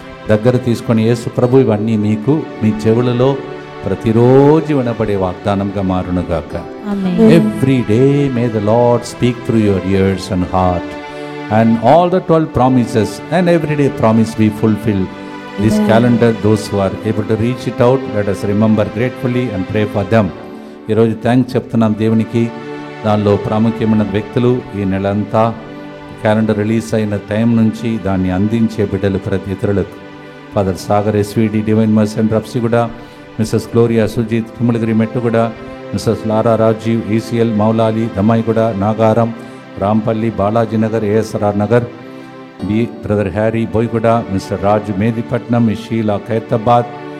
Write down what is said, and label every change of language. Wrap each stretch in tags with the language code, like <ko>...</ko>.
<te>దగ్గర తీసుకొని యేసు ప్రభు ఇవన్నీ మీకు మీ చెవులలో ప్రతిరోజు వినబడే వాగ్దానంగా మారునుగాక.</te> <en>Every day may the Lord speak through your ears and heart and all the 12 promises and every day promise be fulfilled. This calendar, those who are able to reach it out, let us remember gratefully and pray for them.</en> <te>ఈరోజు thanks చెప్తున్నాం దేవునికి. దానిలో ప్రాముఖ్యమైన వ్యక్తులు ఈ నెలంతా calendar release అయిన time నుంచి దాన్ని అందించే బిడ్డలు ప్రతి ఇతరులకు father Sagar SVD divine mercy and రప్సిగూడ, missus Gloria Sujith కిములగిరి Mettuguda, missus Laura Rajiv ECL Moula Ali Dammaiguda Nagaram Rampalli Balaji Nagar ASR Nagar, brother Harry బోయ్గూడ, mister Raju Medipatnam, miss Sheela Khairatabad,</te>